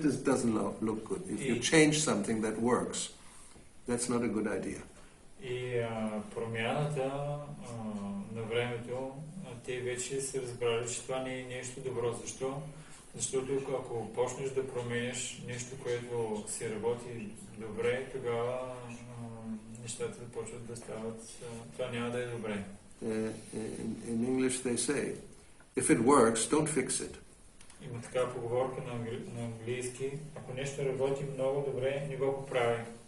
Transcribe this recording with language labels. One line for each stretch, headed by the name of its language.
English: doesn't look good. If you change something that works, that's not a good idea.
Bulgarian: И промяната на времето, те вече са разбрали, че това не е нещо добро. Защо? Защото ако почнеш да променяш нещо, което си работи добре, тогава нещата почват да стават. Това няма да е добре.
English: In English they say, if it works, don't fix it.
Bulgarian: Има такава поговорка на английски, ако нещо работи много добре, не го поправи.